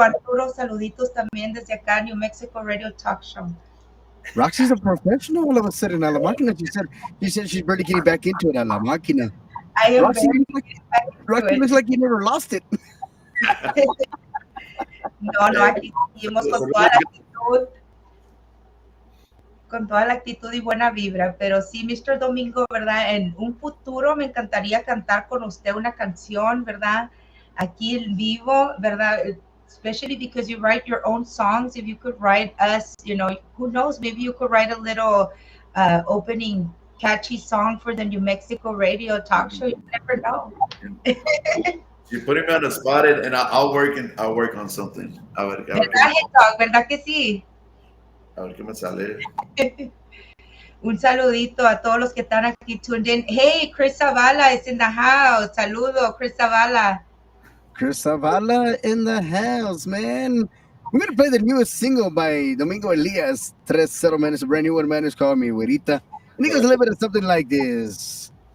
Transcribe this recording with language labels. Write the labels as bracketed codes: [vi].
[es] Arturo, saluditos también desde acá, New Mexico Radio Talk Show. [en] Roxy's a professional all of a sudden. [es] A la máquina. [en] She said she's barely getting back into it. A la máquina. I am Roxy very looks like you never lost it. [es] No, aquí seguimos con toda la actitud y buena vibra, pero sí, Mr. Domingo, ¿verdad? En un futuro me encantaría cantar con usted una canción, ¿verdad? Aquí en vivo, ¿verdad? [en] Especially because you write your own songs. If you could write us, who knows, maybe you could write a little opening catchy song for the New Mexico Radio Talk Show. You never know. You're putting me on the spot, and I'll work on something. [es] ¿Verdad que sí? A ver qué me sale. Un saludito a todos los que están aquí [en] tuned in. Hey, Chris Zavala is in the house. [es] Saludo, Chris Zavala. [en] Chris Zavala in the house, man. We're going to play the newest single by Domingo Elias 3Zero, man. It's a brand new one, man. It's called Mi Güerita. And it goes a little bit of something like this.